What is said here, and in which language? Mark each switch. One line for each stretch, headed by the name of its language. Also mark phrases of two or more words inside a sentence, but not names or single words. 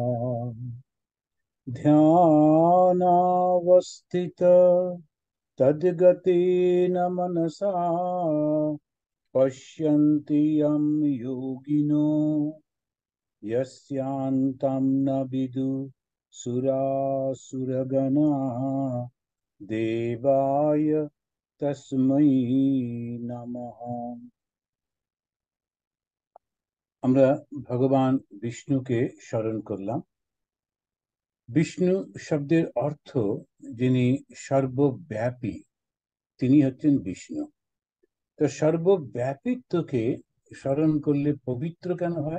Sanskrit: ध्यानावस्थित तद्गतेन मनसा पश्यन्ति यं योगिनो यस्यान्तं न विदुसुरासुरगणाः देवाय तस्मै नमः।
Bangla: আমরা ভগবান বিষ্ণুকে স্মরণ করলাম। বিষ্ণু শব্দের অর্থ যিনি সর্বব্যাপী, তিনি হচ্ছেন বিষ্ণু। তো সর্বব্যাপিত্বকে স্মরণ করলে পবিত্র কেন হয়?